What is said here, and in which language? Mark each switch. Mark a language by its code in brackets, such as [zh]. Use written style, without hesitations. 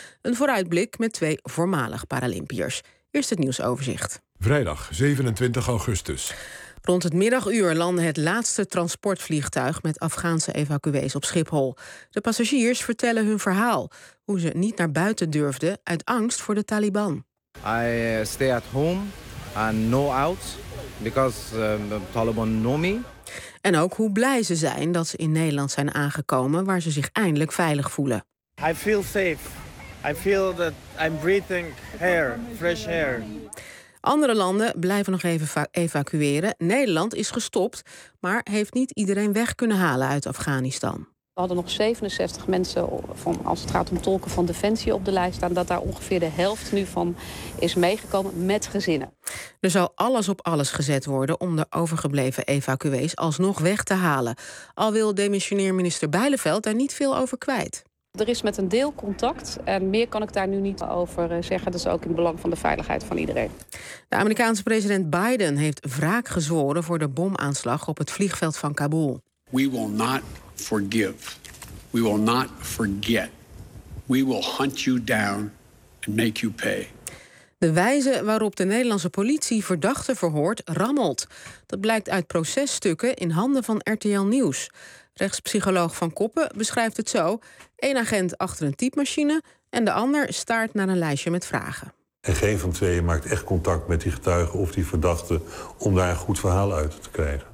[nl] Een vooruitblik met twee voormalig Paralympiërs. Eerst het nieuwsoverzicht. Vrijdag 27 augustus. Rond het middaguur landde het laatste transportvliegtuig met Afghaanse evacuees op Schiphol. De passagiers vertellen hun verhaal, hoe ze niet naar buiten durfden uit angst voor de Taliban. [en] I stay at home and no out because the Taliban know me. [nl] En ook hoe blij ze zijn dat ze in Nederland zijn aangekomen, waar ze zich eindelijk veilig voelen. [en] I feel safe. I feel that I'm breathing air, fresh air. [nl] Andere landen blijven nog even evacueren. Nederland is gestopt, maar heeft niet iedereen weg kunnen halen uit Afghanistan. We hadden nog 67 mensen, van, als het gaat om tolken van Defensie, op de lijst staan. Dat daar ongeveer de helft nu van is meegekomen met gezinnen. Er zal alles op alles gezet worden om de overgebleven evacuees alsnog weg te halen. Al wil demissionair minister Bijleveld daar niet veel over kwijt. Er is met een deel contact en meer kan ik daar nu niet over zeggen. Dat is ook in belang van de veiligheid van iedereen. De Amerikaanse president Biden heeft wraak gezworen voor de bomaanslag op het vliegveld van Kabul. [en] We will not forgive. We will not forget. We will hunt you down and make you pay. [nl] De wijze waarop de Nederlandse politie verdachten verhoort rammelt. Dat blijkt uit processtukken in handen van RTL Nieuws. Rechtspsycholoog Van Koppen beschrijft het zo. Eén agent achter een typemachine en de ander staart naar een lijstje met vragen. En geen van tweeën maakt echt contact met die getuigen of die verdachte om daar een goed verhaal uit te krijgen.